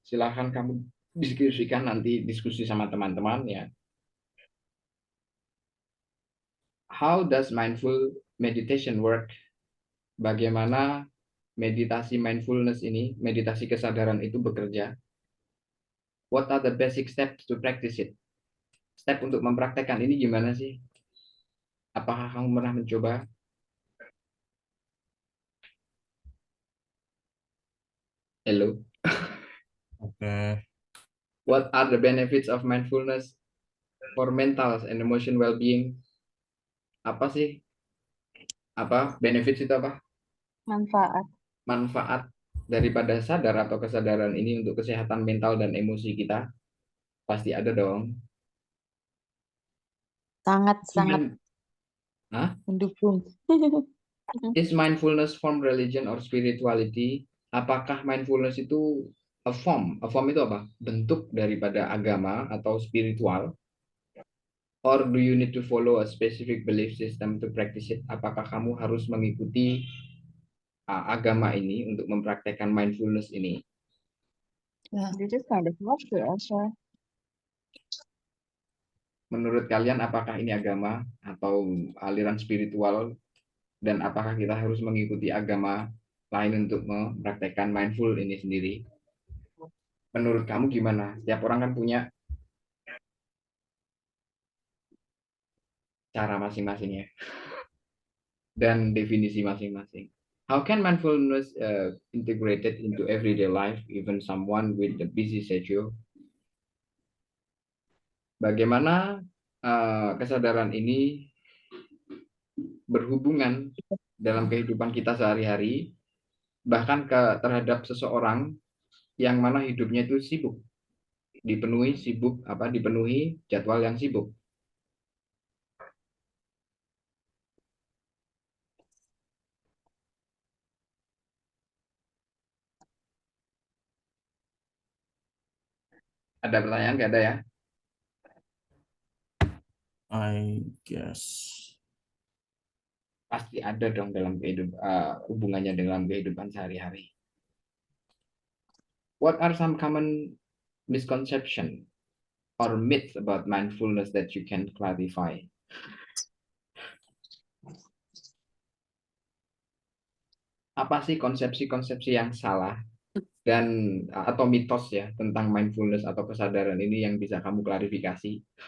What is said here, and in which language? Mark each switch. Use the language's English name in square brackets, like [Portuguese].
[Indonesian] Silahkan kamu deskripsikan nanti diskusi sama teman-teman ya. [English] How does mindful meditation work? [Indonesian] Bagaimana meditasi mindfulness ini, meditasi kesadaran itu bekerja? [English] What are the basic steps to practice it? [Indonesian] Step untuk mempraktekkan ini gimana sih? Apakah kamu pernah mencoba? [English] Hello. Oke. What are the benefits of mindfulness for mental and emotion well-being? [Indonesian] Apa sih? Apa benefits itu apa? Manfaat. Manfaat daripada sadar atau kesadaran ini untuk kesehatan mental dan emosi kita? Pasti ada dong. Sangat-sangat Hah? mendukung. [English] Is mindfulness form religion or spirituality? [Indonesian] Apakah mindfulness itu [English] a form? A form [Indonesian] itu apa? Bentuk daripada agama atau spiritual? [English] Or do you need to follow a specific belief system to practice it? [Indonesian] Apakah kamu harus mengikuti agama ini untuk mempraktekkan mindfulness ini? [English] This is kind of hard to answer. [Indonesian] Menurut kalian apakah ini agama atau aliran spiritual? Dan apakah kita harus mengikuti agama lain untuk mempraktekkan mindful ini sendiri? Menurut kamu gimana? Setiap orang kan punya cara masing-masing ya. Dan definisi masing-masing. [English] How can mindfulness integrated into everyday life, even someone with a busy schedule? [Indonesian] Bagaimana kesadaran ini berhubungan dalam kehidupan kita sehari-hari, bahkan terhadap seseorang yang mana hidupnya itu sibuk, dipenuhi jadwal yang sibuk. Ada pertanyaan nggak ada ya? [English] I guess. [Indonesian] Pasti ada dong dalam hubungannya dalam kehidupan sehari-hari. [English] What are some common misconception or myths about mindfulness that you can clarify? [Indonesian] Apa sih konsepsi-konsepsi yang salah dan atau mitos ya tentang mindfulness atau kesadaran ini yang bisa kamu klarifikasi?